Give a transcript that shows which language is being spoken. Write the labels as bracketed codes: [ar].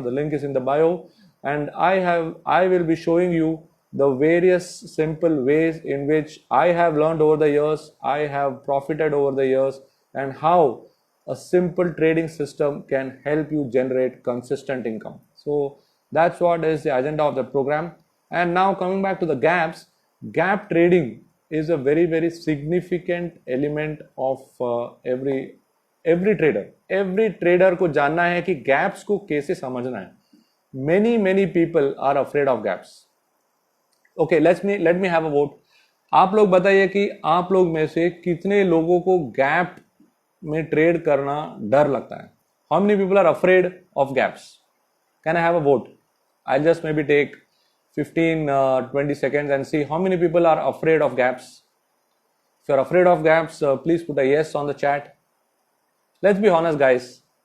[en] The link is in the bio, and I will be showing you the various simple ways in which I have learned over the years, I have profited over the years, and how a simple trading system can help you generate consistent income. So that's what is the agenda of the program. And now coming back to the gaps, gap trading is a very significant element of every trader. Every trader [hi] को जानना है कि gaps को कैसे समझना है. [en] Many people are afraid of gaps. Okay, let me have a vote. [hi] आप लोग बताइए कि आप लोग में से कितने लोगों को गैप में ट्रेड करना डर लगता है. [en] How many people are afraid of gaps? Can I have a vote? I'll just maybe take 15-20 seconds and see how many people are afraid of gaps. If you're afraid of gaps, please put a yes on the chat. Let's be honest, guys.